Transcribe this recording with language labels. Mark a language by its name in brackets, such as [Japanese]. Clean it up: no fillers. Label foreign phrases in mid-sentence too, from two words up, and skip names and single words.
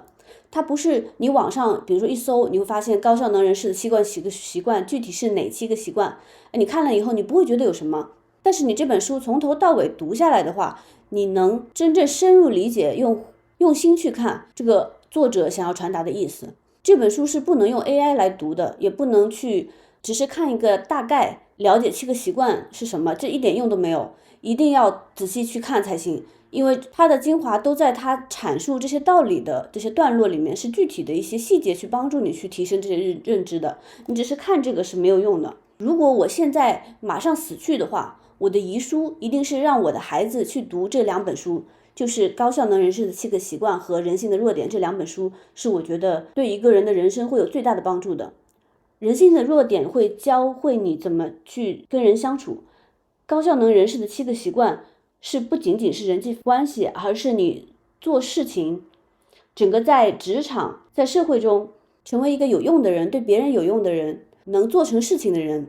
[Chinese] 它不是你網上比如說一搜，你會發現高效能人士的7個習慣，具體是哪7個習慣，你看了以後你不會覺得有什麼，但是你這本書從頭到尾讀下來的話，你能真正深入理解，用心去看這個作者想要傳達的意思。這本書是不能用 AI 來讀的，也不能去只是看一個大概了解7個習慣是什麼，這一點用都沒有，一定要仔細去看才行。因為它的精華都在它闡述這些道理的這些段落裡面，是具體的一些細節去幫助你去提升這些認知的，你只是看這個是沒有用的。如果我現在馬上死去的話，我的遺書一定是讓我的孩子去讀這2本書， 就是《高效能人士的7個習慣》和《人性的弱點》，這2本書是我覺得對一個人的人生会有最大的幫助的。人性的弱點會教會你怎麼去跟人相處，高效能人士的7個習慣是不僅僅是人際關係，而是你做事情，整個在職場、在社會中成為一個有用的人，對別人有用的人，能做成事情的人。